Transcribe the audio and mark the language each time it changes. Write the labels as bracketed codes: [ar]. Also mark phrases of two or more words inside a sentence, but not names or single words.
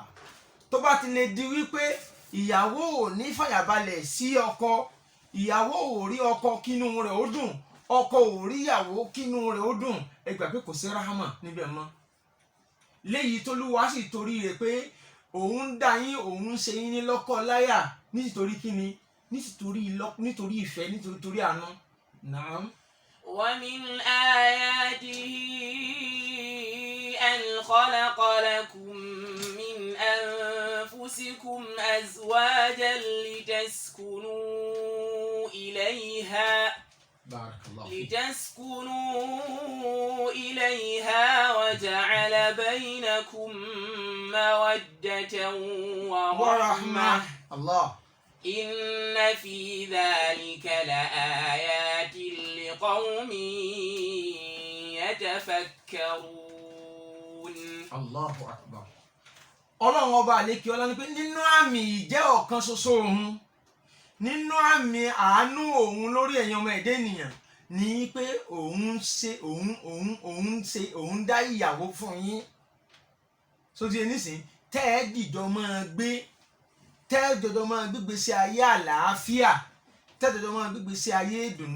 [yo] Tó bá ti lè di wípé ìyàwó ò ní fàyàbalẹ̀ sí ọkọ, ìyàwó ò rí ọkọ kínú rẹ̀ ó dùn, ọkọ ò rí ìyàwó kínú rẹ̀ ó dùn, ẹ gbà pé kò sí rahama níbẹ̀ mọ́. Léyìí t'Olúwa sì torí rẹ̀ pé òun dá yín, òun ṣe yín ní lọ́kọ láyà nítorí kíni, nítorí ìfẹ́, nítorí àánú. Naam. [ar] ومن آياته أن خلق لكم من أنفسكم أزواجا لتسكنوا إليها بارك الله فيك. لتسكنوا إليها وجعل بينكم مودة ورحمة الله. إن في ذلك لآيات لقوم يتفكرون. الله أكبر. [yo] Ọlọ́run ọba àlékè ọlá ní pé nínú àmì ìjẹ́ ọ̀kan ṣoṣo òun, nínú àmì àánú òun lórí ẹ̀yin ọmọ ẹ̀dá ènìyàn ní pé òun dá ìyàwó fún yín. Sóti ẹnìsín tẹ́ ẹ dìjọ máa gbé, tẹ́ ẹ jọjọ máa gbégbèsè ayé àlàáfíà, tẹ́ ẹ jọjọ máa gbégbèsè ayé ìdùnnú.